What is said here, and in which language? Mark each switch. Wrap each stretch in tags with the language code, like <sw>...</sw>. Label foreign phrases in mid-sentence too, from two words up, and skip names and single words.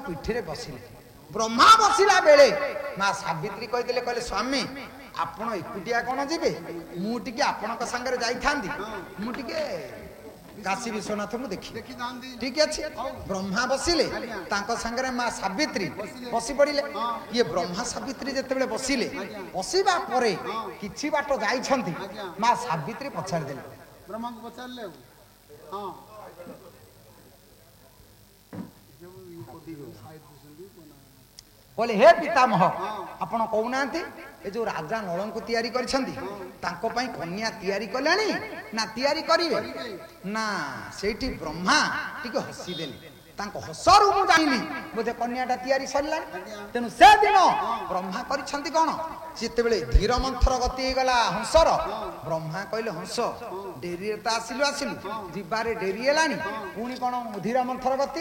<or>ପିଠିରେ ବସିଲେ ବ୍ରହ୍ମା ବସିଲା ବେଳେ ମା ସାବିତ୍ରୀ କହିଥିଲେ ସ୍ୱାମୀ ଆପଣ ଏକୁଟିଆ କଣ ଯିବେ ମୁଁ ଟିକେ ଆପଣଙ୍କ ସାଙ୍ଗରେ ଯାଇଥାନ୍ତି ମୁଁ ଟିକେ କାଶୀ ବିଶ୍ୱନାଥଙ୍କୁ ଦେଖି ଠିକ ଅଛି ବ୍ରହ୍ମା ବସିଲେ ତାଙ୍କ ସାଙ୍ଗରେ ମା ସାବିତ୍ରୀ ବସି ପଡିଲେ ଇଏ ବ୍ରହ୍ମା ସାବିତ୍ରୀ ଯେତେବେଳେ ବସିଲେ ବସିବା ପରେ କିଛି ବାଟ ଯାଇଛନ୍ତି ମା ସାବିତ୍ରୀ ପଚାରିଦେଲେ ବ୍ରହ୍ମାଙ୍କୁ ପଚାରିଲେ ବୋଲେ ହେ ପିତାମହ ଆପଣ କହୁନାନ୍ତି ଏ ଯୋ ରାଜା ନଳଙ୍କୁ ତୟାରି କରିଛନ୍ତି ତାଙ୍କ ପାଇଁ କନ୍ୟା तयारी କଲେଣି ନା तयारी କରିବେ ନା ସେଇଠି ବ୍ରହ୍ମା ଟିକେ ହସି ଦେଲେ ତାଙ୍କ ହସରୁ ମୁଁ ଜାଣିଲି ବୋଧେ କନ୍ୟାଟା तयारी ସରିଲା ତେଣୁ ସେ ଦିନ ବ୍ରହ୍ମା କରିଛନ୍ତି କଣ ଯେତେବେଳେ ଧୀର ମନ୍ଥର ଗତି ହେଇଗଲା ହଂସର ବ୍ରହ୍ମା କହିଲେ ହଂସ ଡେରିରେ ତ ଆସିଲୁ ଯିବାରେ ଡେରି ହେଲାଣି ପୁଣି କଣ ଧୀର ମନ୍ଥର ଗତି</or>